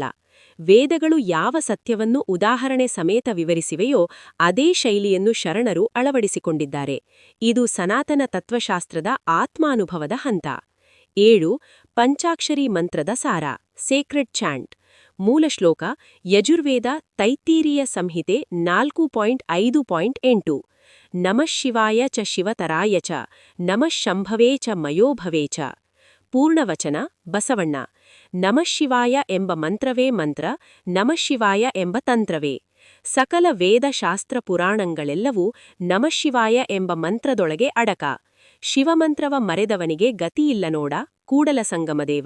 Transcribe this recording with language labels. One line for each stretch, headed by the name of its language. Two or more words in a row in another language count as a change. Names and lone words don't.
Kannada: ವೇದಗಳು ಯಾವ ಸತ್ಯವನ್ನು ಉದಾಹರಣೆ ಸಮೇತ ವಿವರಿಸಿವೆಯೋ ಅದೇ ಶೈಲಿಯನ್ನು ಶರಣರು ಅಳವಡಿಸಿಕೊಂಡಿದ್ದಾರೆ. ಇದು ಸನಾತನ ತತ್ವಶಾಸ್ತ್ರದ ಆತ್ಮಾನುಭವದ ಹಂತ. 7. ಪಂಚಾಕ್ಷರಿ ಮಂತ್ರದ ಸಾರ,
English: sacred chant.
Kannada: ಮೂಲ ಶ್ಲೋಕ: ಯಜುರ್ವೇದ ತೈತ್ತೀರೀಯ ಸಂಹಿತೆ 4.5.8.
Sanskrit: ನಮಃ ಶಿವಾಯ ಚ ಶಿವತರಾಯ ಚ, ನಮಃ ಶಂಭವೇ ಚ ಮಯೋಭವೇ ಚ.
Kannada: ಪೂರ್ಣವಚನ: ಬಸವಣ್ಣ. ನಮಃ ಶಿವಾಯ ಎಂಬ ಮಂತ್ರವೇ ಮಂತ್ರ, ನಮಃ ಶಿವಾಯ ಎಂಬ ತಂತ್ರವೇ. ಸಕಲ ವೇದ ಶಾಸ್ತ್ರ ಪುರಾಣಗಳೆಲ್ಲವೂ ನಮಃ ಶಿವಾಯ ಎಂಬ ಮಂತ್ರದೊಳಗೆ ಅಡಕ. ಶಿವಮಂತ್ರವ ಮರೆದವನಿಗೆ ಗತಿಯಿಲ್ಲ ನೋಡ, ಕೂಡಲ ಸಂಗಮದೇವ.